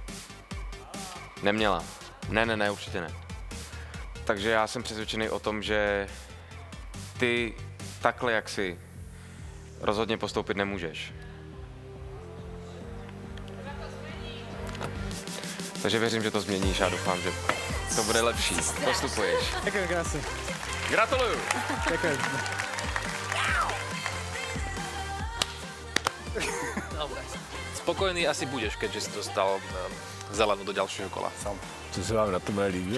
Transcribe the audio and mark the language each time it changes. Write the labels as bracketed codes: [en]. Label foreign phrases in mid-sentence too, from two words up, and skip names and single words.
[cs] Neměla. Ne, určitě ne. Takže já jsem přesvědčený o tom, že ty takhle, jak jsi, rozhodně postoupit nemůžeš. Takže věřím, že to změníš a doufám, že to bude lepší. Postupuješ. [sk] Ďakujem krásne. [cs] Gratuluju! [sk] Ďakujem. Dobre. Spokojný asi budeš, keďže si dostal zelenú do ďalšieho kola. [cs] Co se vám na tom líbilo?